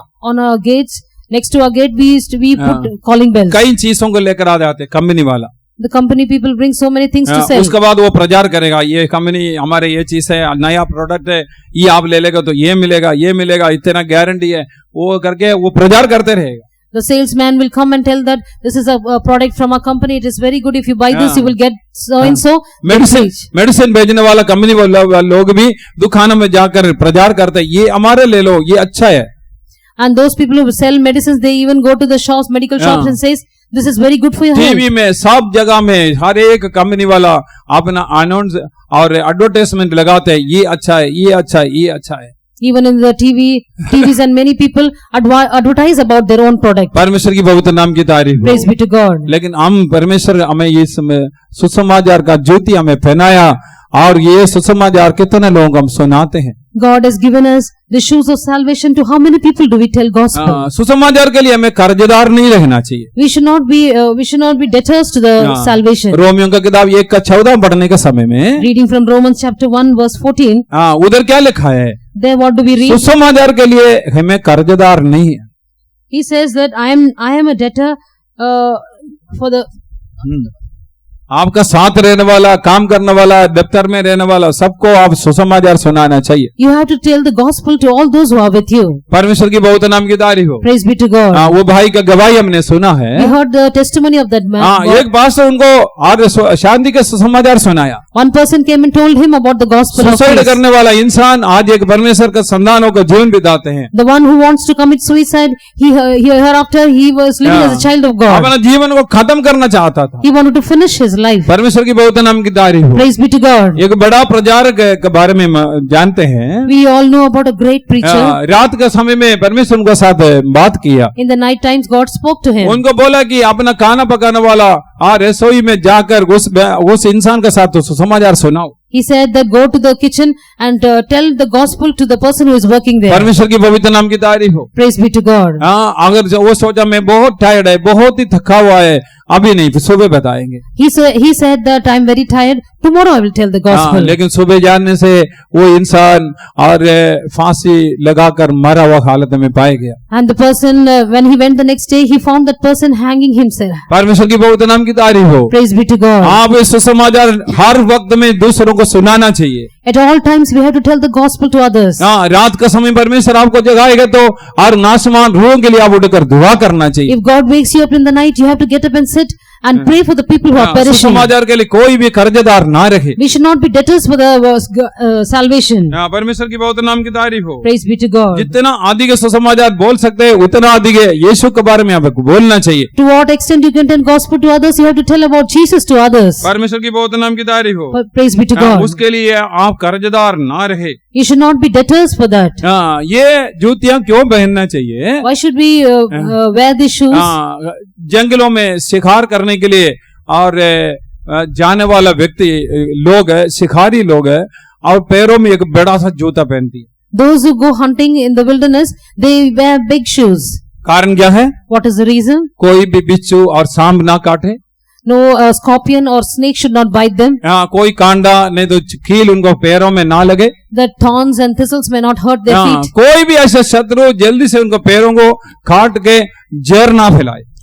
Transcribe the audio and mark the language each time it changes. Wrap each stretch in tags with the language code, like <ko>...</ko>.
<en>On our gates, next to our gate, we put calling bells.</en> <hi>कई चीजों को लेकर आ जाते कंपनी वाला।</hi> <en>The company people bring so many things to sell.</en> <hi>उसके बाद वो प्रचार करेगा, ये कंपनी हमारे ये चीज है, नया प्रोडक्ट है, ये आप ले लेगा तो ये मिलेगा, इतना गारंटी है, वो करके वो प्रचार करते रहेगा।</hi> <en>The salesman will come and tell that this is a product from our company. It is very good. If you buy this, you will get so and so.</en> <hi>Medicine बेचने वाला कंपनी लोग भी दुकानों में जाकर प्रचार करते हैं, ये हमारे ले लो, ये अच्छा है।</hi> <en>And those people who sell medicines, they even go to the shops, medical shops, and says, this is very good for your health.</en> <hi>TV में सब जगह में हर एक कंपनी वाला अपना अनाउंस और एडवर्टाइजमेंट लगाते हैं, ये अच्छा है, ये अच्छा है, ये अच्छा है।</hi> <en>Even in the TVs and many people advertise about their own product.</en> <hi>परमेश्वर की पवित्र नाम की तारीफ हो।</hi> <en>Praise be to God.</en> <hi>लेकिन हम परमेश्वर हमें ये सुसमाचार का ज्योति हमें पहनाया, और ये सुसमाचार कितने लोगों को हम सुनाते हैं।</hi> <en>God has given us the shoes of salvation. To how many people do we tell gospel?</en> <hi>सुसमाचार के लिए हमें कर्जदार नहीं रहना चाहिए।</hi> <en>We should not be debtors to the salvation.</en> <hi>रोमियों का किताब 1:14 पढ़ने के समय में</hi> <en>Reading from Romans chapter 1 verse 14.</en> <hi>उधर क्या लिखा है?</hi> <en>There what do we read?</en> <hi>सुसमाचार के लिए हमें कर्जदार नहीं है।</hi> <en>He says that I am a debtor for the</en> <hi>आपका साथ रहने वाला, काम करने वाला, दफ्तर में रहने वाला, सबको आप सुसमाचार सुनाना चाहिए।</hi> <en>You have to tell the gospel to all those who are with you.</en> <hi>परमेश्वर की बहुत नाम की तारीफ हो।</hi> <en>Praise be to God.</en> <hi>वो भाई का गवाही हमने सुना है।</hi> <en>We heard the testimony of that man.</en> <hi>एक पास्टर उनको और शांति के सुसमाचार सुनाया।</hi> <en>One person came and told him about the gospel of suicide peace.</en> <hi>करने वाला इंसान आज एक परमेश्वर का संतान होकर जीवन बिताते हैं।</hi> <en>The one who wants to commit suicide, hereafter he was living as a child of God.</en> <hi>अपना जीवन को खत्म करना चाहता था।</hi> <en>He wanted to finish his life.</en> <hi>परमेश्वर की बहुत नाम की तारीफ हो।</hi> <en>Praise be to God.</en> <hi>एक बड़ा प्रचारक के बारे में जानते हैं।</hi> <en>We all know about a great preacher.</en> <hi>रात के समय में परमेश्वर उनके साथ बात किया।</hi> <en>In the night times God spoke to him.</en> <hi>उनको बोला कि अपना खाना पकाने वाला रसोई में जाकर उस इंसान के साथ तो सुसमाचार सुनाओ।</hi> <en>He said that go to the kitchen and tell the gospel to the person who is working there.</en> <hi>परमेश्वर की पवित्र नाम की तारीफ हो।</hi> <en>Praise be to God.</en> <hi>अगर वो सोचा मैं बहुत टायर्ड है, बहुत ही थका हुआ है, अभी नहीं, सुबह बताएंगे।</hi> <en>He said that I am very tired. Tomorrow I will tell the gospel.</en> <hi>लेकिन सुबह जानने से वो इंसान और फांसी लगाकर मरा हुआ हालत में पाया गया।</hi> <en>And the person, when he went the next day, he found that person hanging himself.</en> <hi>परमेश्वर की पवित्र नाम की तारीफ हो।</hi> <en>Praise be to God.</en> <hi>आप इस सुसमाचार हर वक्त में दूसरों को सुनाना चाहिए।</hi> <en>At all times we have to tell the gospel to others.</en> <hi>रात का समय परमेश्वर आपको जगाएगा तो और नासमान रूहों के लिए आप उठकर दुआ करना चाहिए।</hi> <en>If God wakes you up in the night, you have to get up and sit and pray for the people who are perishing.</en> <hi>सुसमाचार के लिए कोई भी कर्जदार ना रहे।</hi> <en>We should not be debtors for the salvation.</en> <hi>परमेश्वर की बहुत नाम की तारीफ हो।</hi> <en>Praise be to God.</en> <hi>जितना अधिक सुसमाचार बोल सकते हैं उतना अधिक यीशु के बारे में आपको बोलना चाहिए।</hi> <en>To what extent you can tell gospel to others, you have to tell about Jesus to others.</en> <hi>परमेश्वर की बहुत नाम की तारीफ हो।</hi> <en>Praise be to God.</en> <hi>उसके लिए आप कर्जदार ना रहे।</hi> <en>You should not be debtors for that.</en> <hi>ये जूतियां क्यों पहनना चाहिए?</hi> <en>Why should we wear these shoes?</en> <hi>जंगलों में शिकार करने के लिए और जाने वाला व्यक्ति लोग है, शिकारी लोग है, और पैरों में एक बड़ा सा जूता पहनती है।</hi> <en>Those who go hunting in the wilderness, they wear big shoes.</en> <hi>कारण क्या है?</hi> <en>What is the reason?</en> <hi>कोई भी बिच्छू और सांप ना काटे।</hi> <en>No scorpion or snake should not bite them.</en> <hi>कोई कांडा नहीं तो कील उनको पैरों में ना लगे।</hi> <en>The thorns and thistles may not hurt their feet.</en> <hi>कोई भी ऐसे शत्रु जल्दी से उनको पैरों को काट के जहर ना फैलाए।</hi>